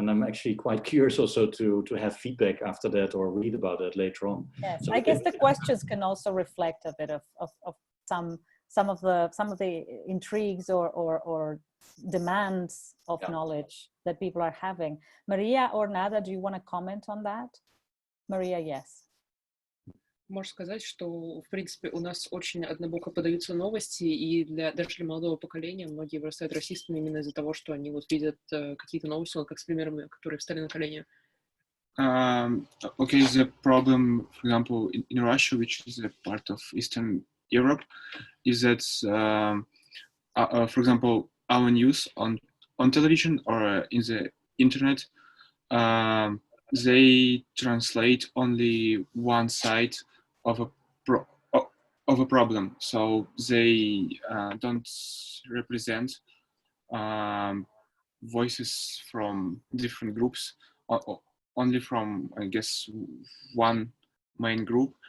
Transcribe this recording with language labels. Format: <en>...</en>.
<en>And I'm actually quite curious also to have feedback after that or read about it later on. Yes, So I guess the questions can also reflect a bit of some of the intrigues or demands of knowledge that people are having. Maria or Nada, do you want to comment on that? Maria, yes.</en> <ru>Можно сказать, что, в принципе, у нас очень однобоко подаются новости, и даже для молодого поколения многие вырастают расистами именно из-за того, что они вот видят какие-то новости, вот как с примерами, которые встали на колени.</ru> <en>Okay, the problem, for example, in Russia, which is a part of Eastern Europe, is that, for example, our news on television or in the internet, they translate only one side of a problem, so they don't represent voices from different groups, only from, I guess, one main group.</en>